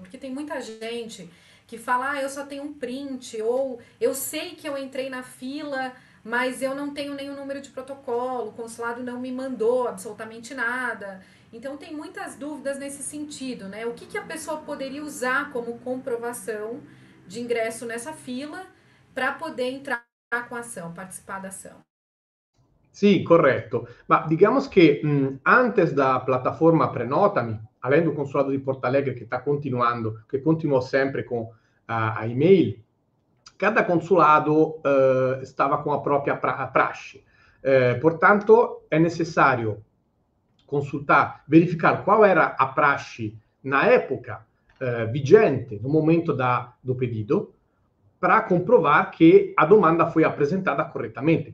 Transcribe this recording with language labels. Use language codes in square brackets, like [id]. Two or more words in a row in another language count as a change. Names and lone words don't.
[pt] Porque tem muita gente que fala, eu só tenho um print, ou eu sei que eu entrei na fila, mas eu não tenho nenhum número de protocolo, o consulado não me mandou absolutamente nada. Então tem muitas dúvidas nesse sentido, né? O que a pessoa poderia usar como comprovação de ingresso nessa fila para poder entrar com a ação, participar da ação? [it] Sì, corretto. Ma [pt] digamos che antes da plataforma Prenotami, além do consulado di Porto Alegre [it] che sta continuando, che continuò sempre [pt] com a email, cada consulado stava com a própria praxe. Portanto, é necessário consultar, verificar qual era a praxe na época vigente, no momento do pedido, para comprovar que a domanda foi apresentada corretamente.